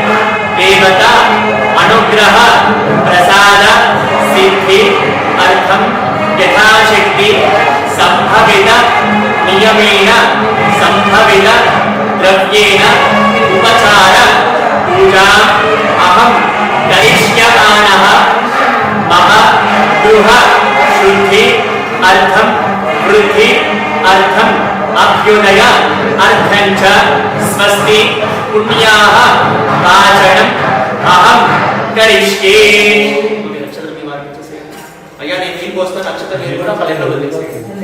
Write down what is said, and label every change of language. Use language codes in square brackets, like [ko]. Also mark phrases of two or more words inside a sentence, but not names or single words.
[sa] देवता अनुग्रह प्रसाद सिद्धि अर्थम यथाशक्ति संभवित नियमेन संभवित द्रव्येण उपचार पूजा अहम करिष्यमाणः मम गृह शुद्धि అర్థం వృద్ధి అర్థం అభ్యుదయ అర్థం చ స్వస్తి పుణ్యాః వాచనం అహం కరిష్యే. [te] నక్షత్రం మీ వారికి ఇచ్చేసేయండి. అయ్యా నేను నీళ్ళు పోస్తాను, నక్షత్రం మీరు కూడా ఫలంలో వదిలేసేయండి.